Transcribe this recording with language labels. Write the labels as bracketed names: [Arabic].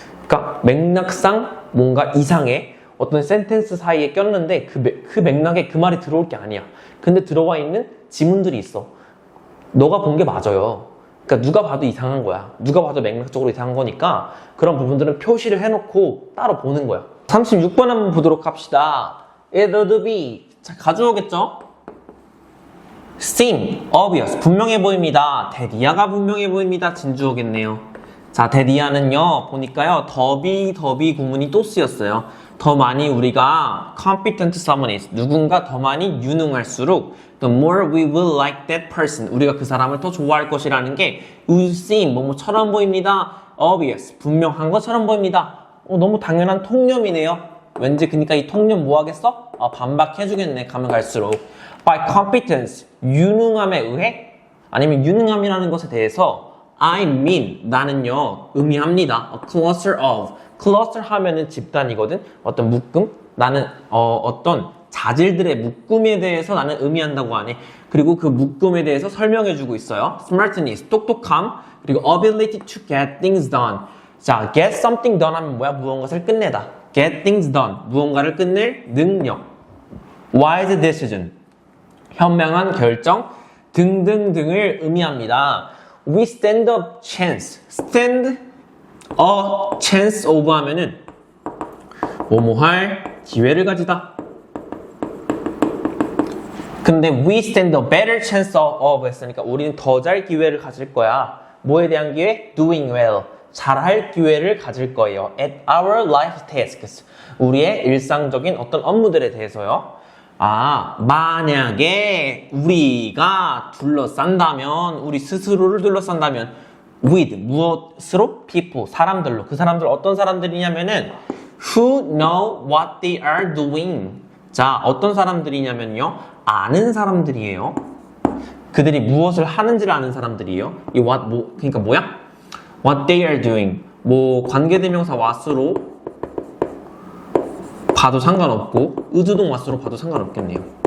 [Korean] 그러니까 맥락상 뭔가 이상해. 어떤 센텐스 사이에 꼈는데 그 맥락에 그 말이 들어올 게 아니야. 근데 들어와 있는 지문들이 있어. 너가 본 게 맞아요. 그러니까 누가 봐도 이상한 거야. 누가 봐도 맥락적으로 이상한 거니까 그런 부분들은 표시를 해놓고 따로 보는 거야. 36번 한번 보도록 합시다. [English] It would be, [Korean] 자, 가져오겠죠? [English] seem, obvious, [Korean] 분명해 보입니다. 대디아가 분명해 보입니다. 진주어겠네요. 자, 대디아는요, 보니까요, 더비 구문이 또 쓰였어요. 더 많이 우리가 [English] competent someone is, [Korean] 누군가 더 많이 유능할수록 [English] the more we will like that person, [Korean] 우리가 그 사람을 더 좋아할 것이라는 게 [English] would seem, [Korean] 뭐뭐처럼 보입니다. [English] obvious, [Korean] 분명한 것처럼 보입니다. 너무 당연한 통념이네요. 왠지 그러니까 이 통념 뭐 하겠어? 반박해주겠네, 가면 갈수록. [English] by competence, [Korean] 유능함에 의해? 아니면 유능함이라는 것에 대해서 [English] I mean, [Korean] 나는요, 의미합니다. [English] a cluster of, [Korean] cluster 하면은 집단이거든? 어떤 묶음? 나는 어떤 자질들의 묶음에 대해서 나는 의미한다고 하네. 그리고 그 묶음에 대해서 설명해주고 있어요. [English] smartness, [Korean] 똑똑함, 그리고 [English] ability to get things done. [Korean] 자, [English] get something done [Korean] 하면 뭐야? 무언가를 끝내다. [English] get things done, [Korean] 무언가를 끝낼 능력. [English] wise decision, [Korean] 현명한 결정. 등등등을 의미합니다. [English] We stand a chance. stand a chance of [Korean] 하면은 뭐뭐 할 기회를 가지다. 근데 [English] we stand a better chance of [Korean] 했으니까 우리는 더 잘 기회를 가질 거야. 뭐에 대한 기회? [English] doing well. [Korean] 잘할 기회를 가질 거예요. [English] at our life tasks. [Korean] 우리의 일상적인 어떤 업무들에 대해서요. 만약에 우리가 둘러싼다면, 우리 스스로를 둘러싼다면 [English] with, [Korean] 무엇으로? [English] people, [Korean] 사람들로. 그 사람들 어떤 사람들이냐면은 [English] who know what they are doing. [Korean] 자, 어떤 사람들이냐면요. 아는 사람들이에요. 그들이 무엇을 하는지를 아는 사람들이에요. 이 what, 그러니까 뭐야? [English] what they are doing. [Korean] 관계대명사 what으로 봐도 상관없고 의주동 what으로 봐도 상관없겠네요.